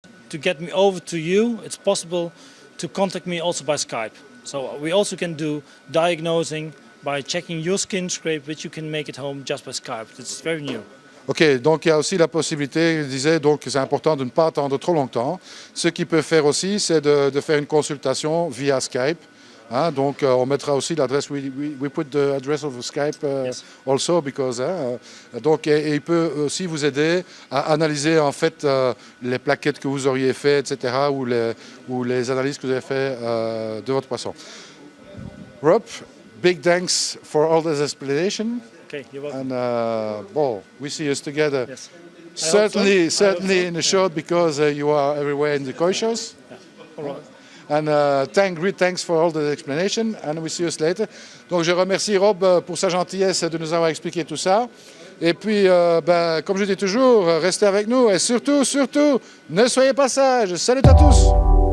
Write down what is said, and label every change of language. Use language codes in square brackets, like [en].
[en] To get me over to you, it's possible to contact me also by Skype. So we also can do diagnosing by checking your skin scrape, which you can make at home just by Skype. It's very new. [fr] OK, donc il y a aussi la possibilité, je disais, donc c'est important de ne pas attendre trop longtemps. Ce qu'il peut faire aussi, c'est de faire une consultation via Skype. Hein, donc on mettra aussi l'adresse, [en] we put the address of Skype Yes. also because [fr] donc et il peut aussi vous aider à analyser en fait les plaquettes que vous auriez fait, etc. ou les analyses que vous avez fait de votre poisson. [en] Rob, big thanks for all this explanation. Okay, you're welcome. And we see us together. Yes. Certainly I hope so. in the show because you are everywhere in the koi shows. All right. And great thanks for all the explanation. And we see you later. [fr] Donc je remercie Rob pour sa gentillesse de nous avoir expliqué tout ça. Et puis, comme je dis toujours, restez avec nous et surtout, ne soyez pas sages. Salut à tous!